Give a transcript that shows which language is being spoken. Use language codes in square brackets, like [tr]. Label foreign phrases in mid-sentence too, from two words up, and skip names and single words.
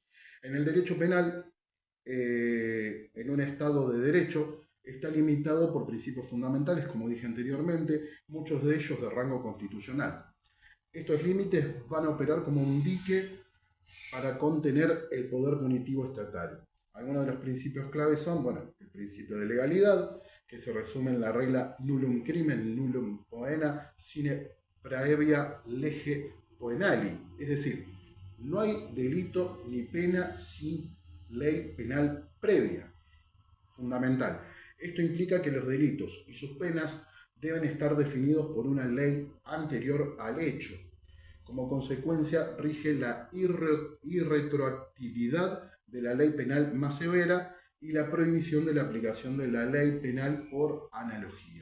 [es] En el derecho penal, en un Estado de derecho, está limitado por principios fundamentales, como dije anteriormente, muchos de ellos de rango constitucional. Estos límites van a operar como un dique para contener el poder punitivo estatal. Algunos de los principios claves son, bueno, el principio de legalidad, que se resume en la regla [la] nullum crimen, nullum poena, sine praevia lege poenali. [es] Es decir, no hay delito ni pena sin ley penal previa. Fundamental. Esto implica que los delitos y sus penas deben estar definidos por una ley anterior al hecho. Como consecuencia, rige la irretroactividad de la ley penal más severa y la prohibición de la aplicación de la ley penal por analogía.